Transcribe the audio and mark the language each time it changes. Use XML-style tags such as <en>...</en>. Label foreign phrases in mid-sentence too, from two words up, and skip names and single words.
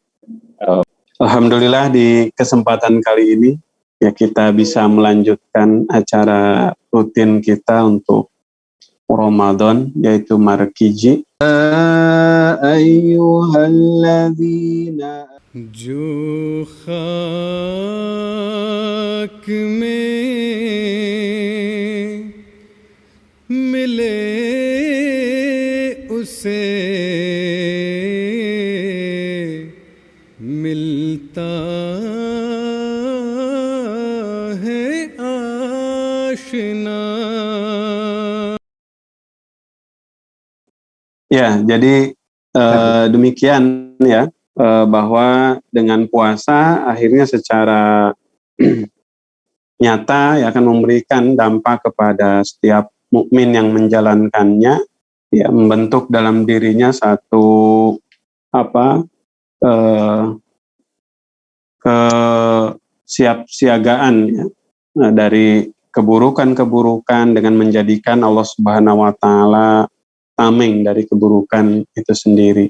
<id>Alhamdulillah di kesempatan kali ini ya kita bisa melanjutkan acara rutin kita untuk Ramadan, yaitu Markiji. Ayyuhalladzina</id> <ur>جو خاک میں ملے اسے ملتا ہے آشنا.</ur> <id>Ya, jadi demikian ya, bahwa dengan puasa akhirnya secara nyata ya, akan memberikan dampak kepada setiap mukmin yang menjalankannya, ya, membentuk dalam dirinya satu kesiapsiagaan ya, dari keburukan-keburukan dengan menjadikan Allah</id> <ar>سبحانه وتعالى</ar> <id>tameng dari keburukan itu sendiri.</id>